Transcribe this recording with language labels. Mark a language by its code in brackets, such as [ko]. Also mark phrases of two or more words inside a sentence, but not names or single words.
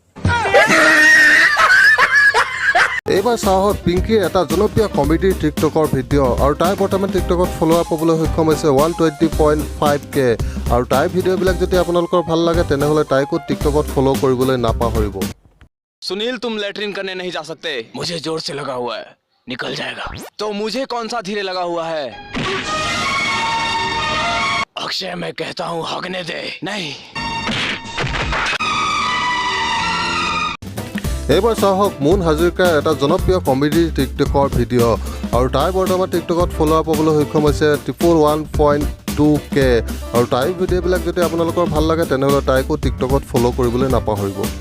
[as] এইবাৰ চাওঁ আহক পিংকিৰ এটা জনপ্ৰিয় কমেডি টিকটকৰ ভিডিঅ' আৰু তাই বৰ্তমান টিকটকত ফলোৱাৰ পাবলৈ সক্ষম হৈছে 120.5K আৰু তাইৰ ভিডিঅ'বিলাক যদি আপোনালোকৰ ভাল লাগে তেনেহ'লে তাইকো টিকটকত ফ'ল' কৰিবলৈ নাপাহৰিব [hi] सुनील तुम लेटरिन करने नहीं जा सकते मुझे जोर से लगा हुआ है निकल जाएगा तो मुझे कौन सा धीरे लगा हुआ है अक्षय मैं कहता हूँ हगने दे नहीं [as] এইবাৰ চাওঁ আহক মুন হাজৰিকাৰ এটা জনপ্ৰিয় কমেডি টিকটকৰ ভিডিঅ' আৰু তাই বৰ্তমান টিকটকত ফলোৱাৰ পাবলৈ সক্ষম হৈছে 111.2K আৰু তাইৰ ভিডিঅ'বিলাক যদি আপোনালোকৰ ভাল লাগে তেনেহ'লে তাইকো টিকটকত ফ'ল' কৰিবলৈ নাপাহৰিব